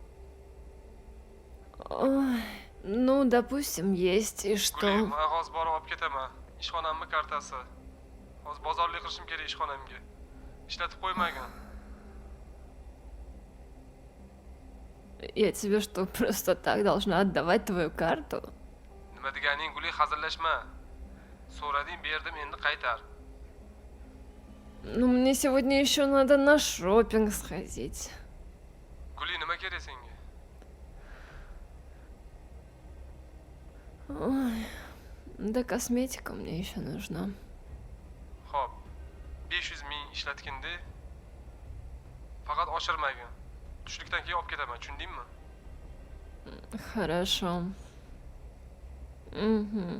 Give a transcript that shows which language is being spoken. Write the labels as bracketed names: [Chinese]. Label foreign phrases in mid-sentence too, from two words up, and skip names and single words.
[Russian] Ой, ну, допустим, есть, и что? [Uzbek] Guli, men hozir borib olib ketaman. Ishxonamning kartasi. Hozir bozorlik qilishim kerak ishxonamga. Ishlatib qo'ymagan. [Russian] Я тебе что, просто так должна отдавать твою карту? [Uzbek] Nima deganing, Guli, hazillashma. So'rading, berdim, endi qaytar. [Russian] Ну, мне сегодня еще надо на шопинг сходить. [Uzbek] Guli, nima kerak senga? [Russian] Ой, да косметика мне еще нужна. [Uzbek] Xo'p, 500 ming ishlatgin-da. Faqat oshirmagin. Tushlikdan keyin olib ketaman, tushundingmi? [Russian] Хорошо. Угу.